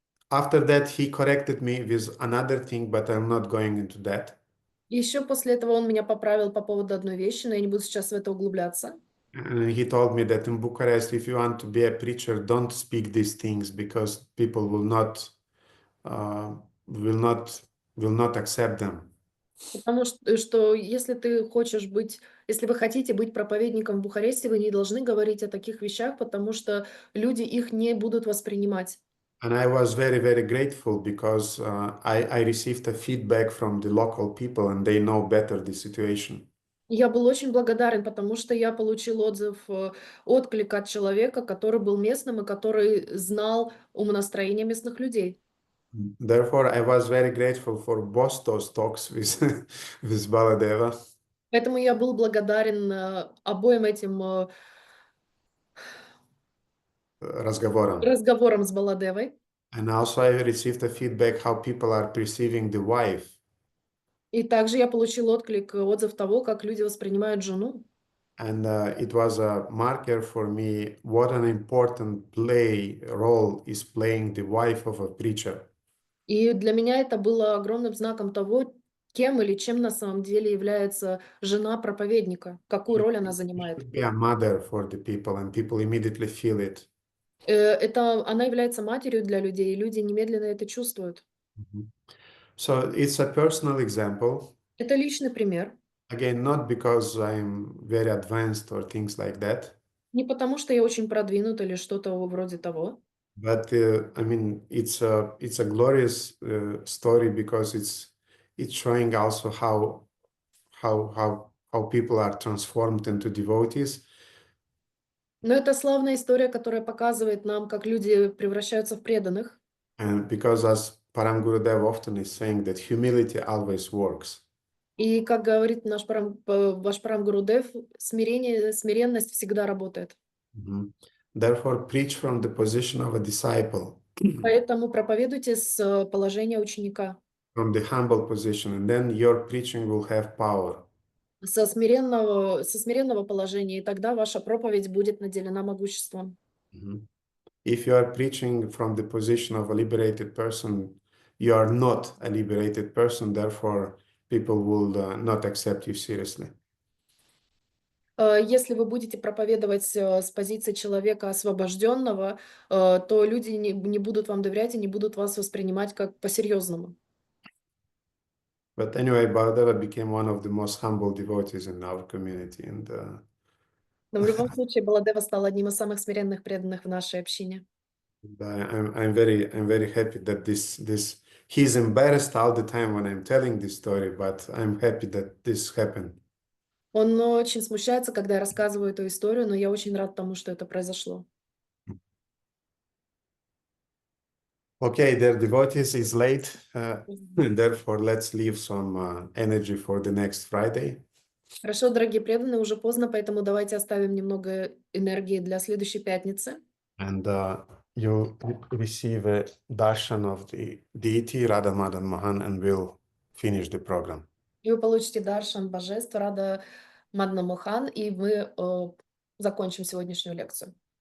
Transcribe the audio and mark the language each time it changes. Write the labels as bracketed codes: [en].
[en] After that, he corrected me with another thing, but I'm not going into that. [ru] И еще после этого он меня поправил по поводу одной вещи, но я не буду сейчас в это углубляться. [en] And he told me that in Bucharest, if you want to be a preacher, don't speak these things because people will not accept them. [ru] Потому что если вы хотите быть проповедником в Бухаресте, вы не должны говорить о таких вещах, потому что люди их не будут воспринимать. [en] And I was very, very grateful because I received a feedback from the local people and they know better the situation. [ru] Я был очень благодарен, потому что я получил отклик от человека, который был местным и который знал умонастроение местных людей. [en] Therefore, I was very grateful for both those talks with Baladeva. [ru] Поэтому я был благодарен обоим этим разговорам с Баладевой. [en] And also I received a feedback how people are perceiving the wife. [ru] И также я получил отзыв того, как люди воспринимают жену. [en] And it was a marker for me what an important role is playing the wife of a preacher. [ru] И для меня это было огромным знаком того, кем или чем на самом деле является жена проповедника, какую роль она [en] She [ru] занимает. [en] should be a mother for the people, and people immediately feel it. [ru] Она является матерью для людей, и люди немедленно это чувствуют. [en] So it's a personal example. [ru] Это личный пример. [en] Again, not because I'm very advanced or things like that, [ru] Не потому, что я очень продвинут или что-то вроде того, [en] but I mean it's a glorious story because it's showing also how people are transformed into devotees. [ru] но это славная история, которая показывает нам, как люди превращаются в преданных. [en] And because as Param Gurudev often is saying that humility always works. [ru] И, как говорит ваш Парам Гурудев, смиренность всегда работает. [en] Therefore, preach from the position of a disciple, [ru] Поэтому проповедуйте с положения ученика, [en] from the humble position, and then your preaching will have power. [ru] со смиренного положения, и тогда ваша проповедь будет наделена могуществом. [en] If you are preaching from the position of a liberated person, you are not a liberated person, therefore people will not accept you seriously. [ru] Если вы будете проповедовать с позиции человека освобожденного, то люди не будут вам доверять и не будут вас воспринимать как по-серьезному. [en] But anyway, Baladeva became one of the most humble devotees in our community, and [ru] Но в любом случае Баладева стал одним из самых смиренных преданных в нашей общине. [en] I'm very happy that he's embarrassed all the time when I'm telling this story, but I'm happy that this happened. [ru] Он очень смущается, когда я рассказываю эту историю, но я очень рад тому, что это произошло. [en] Okay, dear devotees, it's late, and therefore let's leave some energy for the next Friday. [ru] Хорошо, дорогие преданные, уже поздно, поэтому давайте оставим немного энергии для следующей пятницы. [en] And you'll receive a darshan of the deity Radha Madan Mohan, and we'll finish the program. [ru] И вы получите даршан божеств Рада Мадна Мохан, и мы закончим сегодняшнюю лекцию.